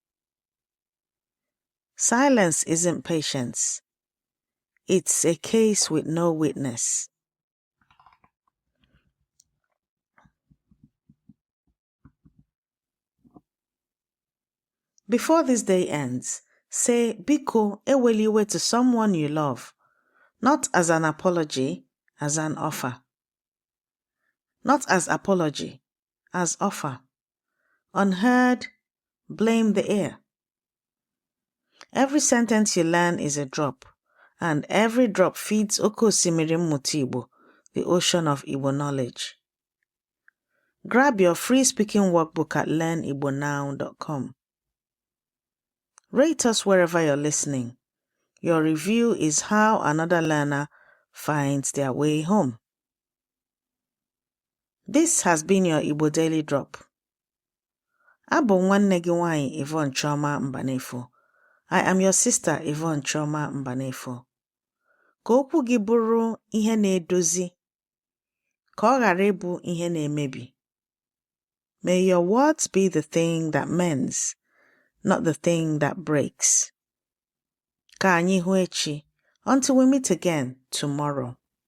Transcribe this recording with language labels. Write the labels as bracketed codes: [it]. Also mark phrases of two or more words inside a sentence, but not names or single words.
[en] Silence isn't patience. It's a case with no witness. Before this day ends, say [ig] Biko ewela iwe [en] to someone you love, not as an apology, as an offer. Not as apology, as offer. Unheard, blame the ear. Every sentence you learn is a drop, and every drop feeds [ig] Oke Osimiri Mmụta Igbo, [en] the ocean of Igbo knowledge. Grab your free speaking workbook at learnigbonow.com. Rate us wherever you're listening. Your review is how another learner finds their way home. This has been your Igbo Daily Drop. [ig] Abụ nwanne gị nwanyị Yvonne Mbanefo. [en] I am your sister Yvonne Mbanefo. [ig] Ka okwu gị bụrụ ihe na-edozi, ka ọ ghara ịbụ ihe na-emebi. [en] May your words be the thing that mends, not the thing that breaks. [ig] Ka anyị hụ echi, [en] until we meet again tomorrow.